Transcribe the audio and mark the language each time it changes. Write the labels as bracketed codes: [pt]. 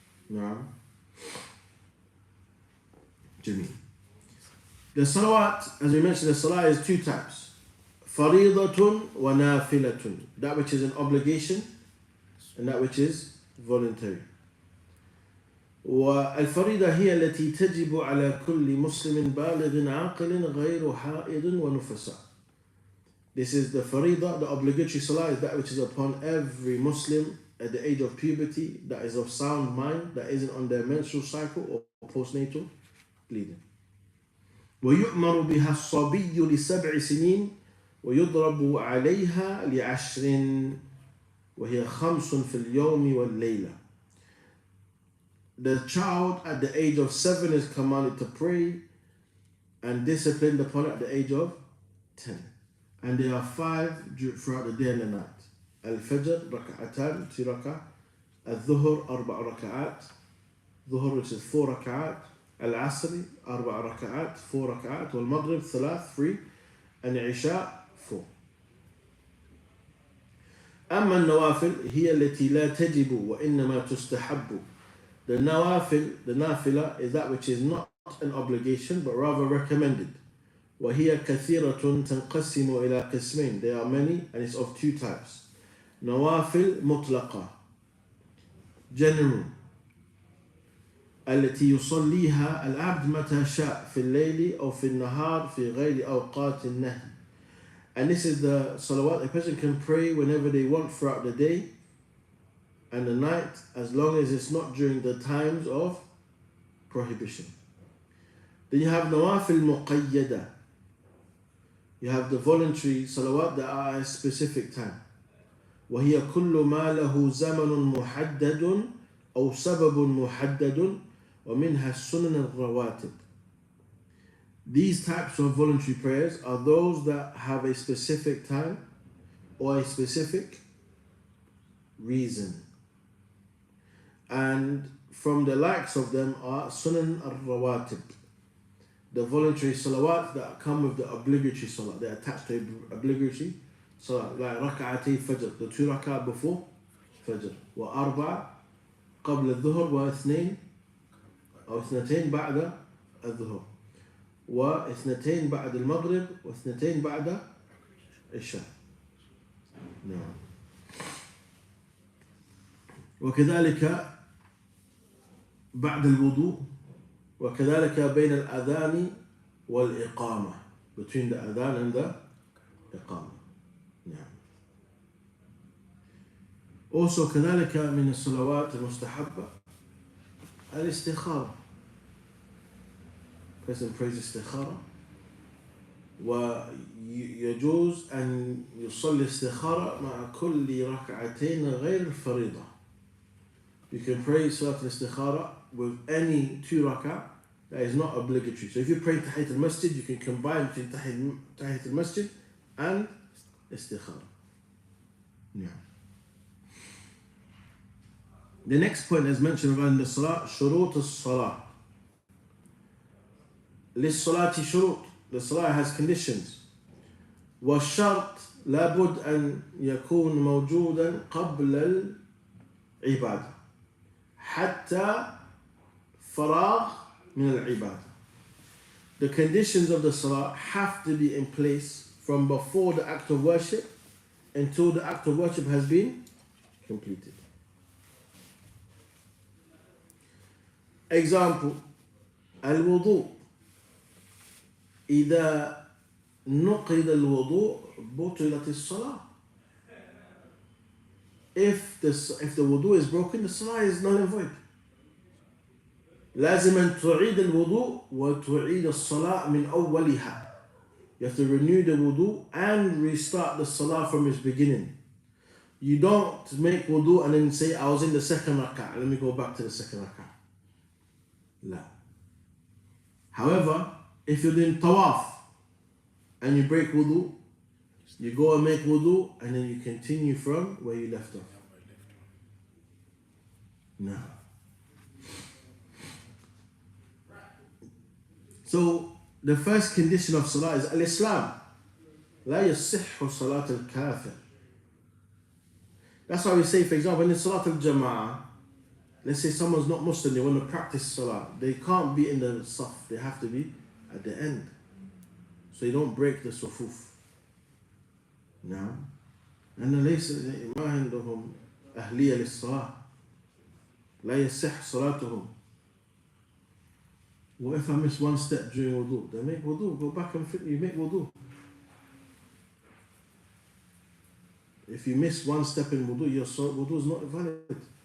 [en] No. Jimmy. The salawat, as we mentioned, the salah is two types. [ar] Faridatun wa nafilatun. [en] That which is an obligation and that which is voluntary. [ar] والفريضة هي التي تجب على كل مسلم بالغ عاقل غير حائض ونفساء. [en] This is the faridah, the obligatory salah is that which is upon every Muslim at the age of puberty, that is of sound mind, that isn't on their menstrual cycle or postnatal bleeding. [ar] ويؤمر بها الصبي لسبع سنين ويضرب عليها ل10 وهي 5 في اليوم والليلة. [en] The child at the age of 7 is commanded to pray and disciplined upon it at the age of 10. And there are 5 throughout the day and the night. Al-Fajr, raka'atan, 2 raka'at. Al-Dhuhr, 4 raka'at. Dhuhr, which is 4 raka'at. Al-Asri, 4 raka'at, 4 raka'at. Wal-Maghrib, 3. And Isha, 4. [ar] أما النوافل هي التي لا تجب وإنما تستحب. [en] The nawafil, the nafila, is that which is not an obligation but rather recommended. [ar] وهي كثيرة تنقسم إلى قسمين. [en] There are many and it's of 2 types. [ar] نوافل مطلقة, [en] general, [ar] التي يصليها العبد متى شاء في الليل أو في النهار في غير أوقات النهي. [en] And this is the salawat a person can pray whenever they want throughout the day and the night, as long as it's not during the times of prohibition. Then you have nawafil muqayyada. You have the voluntary salawat that are at a specific time. [ar] وهي كل ما له زمن محدد أو سبب محدد ومنها السنن الرواتب. [en] These types of voluntary prayers are those that have a specific time or a specific reason. And from the likes of them are Sunan al-Rawatib, the voluntary salawat that come with the obligatory salat. They're attached to obligatory salat, like rak'atay fajr, the 2 rak'at before fajr, [ar] wa arba' qabla al-dhuhr wa ithnain أو 2 بعد الظهر و2 بعد المغرب و2 بعد العشاء. نعم. وكذلك بعد الوضوء وكذلك بين الأذان والإقامة, [en] between the adhan and the [ar] إقامة. نعم. [en] Also [ar] كذلك من الصلوات المستحبة الاستخارة. [en] Person prays [ar] استخارة ويجوز أن يصلي استخارة مع كل ركعتين غير الفريضة. [en] You can pray Salat al-Istikhara with any 2 rak'ah that is not obligatory. So if you pray Tahiyyat al-Masjid, you can combine between Tahiyyat al-Masjid and Istikhara. Yeah. The next point as mentioned in the Salah, Shurut al-Salah. [ar] للصلاة شروط. [en] The Salah has conditions. [ar] والشرط لابد أن يكون موجودا قبل العبادة حتى فراغ من العبادة. [en] The conditions of the Salah have to be in place from before the act of worship until the act of worship has been completed. Example, الوضوء. [ar] إذا نقض الوضوء بطلت الصلاة. [en] If the wudu is broken, the salah is null and void. [ar] لازم أن تعيد الوضوء وتعيد الصلاة من أولها. [en] You have to renew the wudu and restart the salah from its beginning. You don't make wudu and then say, I was in the second rak'ah, let me go back to the second rak'ah. [ar] لا. [en] However, if you're doing tawaf and you break wudu, you go and make wudu and then you continue from where you left off. No. So the first condition of salah is al-Islam. [ar] لا يصح صلاة الكافر. [en] That's why we say, for example, in the Salat al-Jama'ah, let's say someone's not Muslim, they want to practice salah. They can't be in the saf, they have to be at the end. So you don't break the sufuf. No. [ar] أن ليس ما عندهم أهلية للصلاة. لا يصح صلاتهم. [en] What if I miss one step during wudu? Then make wudu, go back and you make wudu. if you miss one step in wudu, your wudu is not valid.